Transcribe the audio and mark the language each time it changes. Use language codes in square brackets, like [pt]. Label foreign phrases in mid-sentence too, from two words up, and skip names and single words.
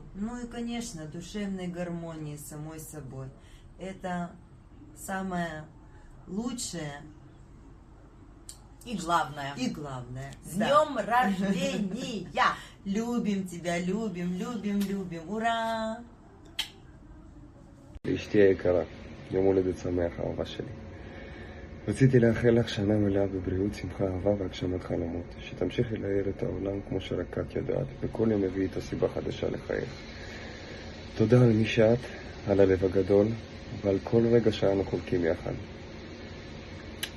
[ru] Ну и, конечно, душевной гармонии с самой собой. Это самое лучшее. И главное. И главное. С днем рождения! Любим тебя, любим, любим, любим. Ура! [he] אשתי היקרה, יום הולדת שמח, אהובה שלי. רציתי לאחל לך שנה מלאה בבריאות, שמחה, אהבה והגשמת חלומות. שתמשיכי להאיר את העולם כמו שרק את יודעת, וכל יום מביא את הסיבה חדשה לחייך. תודה על מי שאת, על הלב הגדול, ועל כל רגע שאנו חולקים יחד.